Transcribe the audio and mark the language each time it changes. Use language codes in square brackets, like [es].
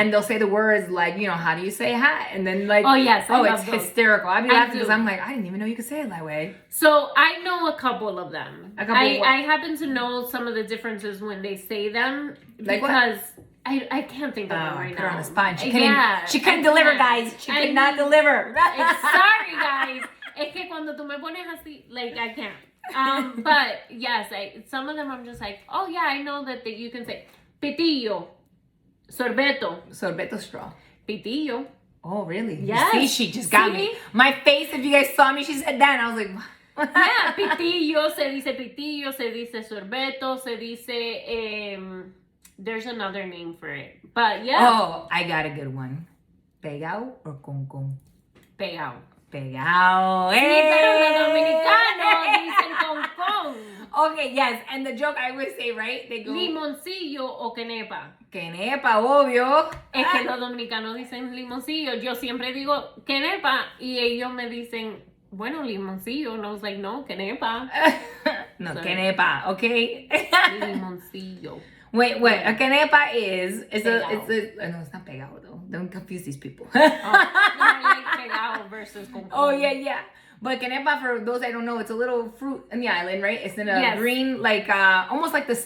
[en] And they'll say the words like, you know, how do you say hi? And then like, it's hysterical. I'd be laughing because I'm like, I didn't even know you could say it that way. So I know a couple of them. I happen to know some of the differences when they say them because I can't think of them right now. Put her on the spot. She couldn't deliver, guys. She could not deliver. Sorry, guys. [es] Es que cuando tú me pones así, [en] like, I can't. [es] But yes, some of them I'm just like, oh yeah, I know that you can say pitillo, sorbeto straw, pitillo. [en] Oh really? Yes. See, she just got me. My face, if you guys saw me, she said that, and I was like, [es] yeah, pitillo, se dice pitillo, se dice sorbeto, se dice [en] there's another name for it, but yeah. Oh, I got a good one. Pegao or con con? [es] Pegao. Pegao. Sí, pero los dominicanos dicen con con. [en] Okay, yes, and the joke I always say, right? They go [es] limoncillo o quenepa. Quenepa, obvio. Es que los dominicanos dicen limoncillo. Yo siempre digo quenepa y ellos me dicen, bueno, limoncillo. [en] And I was like, [es] no, quenepa. [en] No, quenepa, okay? [es] Limoncillo. [en] Wait, a quenepa is no, it's not pegado though. Don't confuse these people. Like pegado versus con. Oh yeah. But quenepa, for those I don't know, it's a little fruit in the island, right? It's in a green, like almost like this.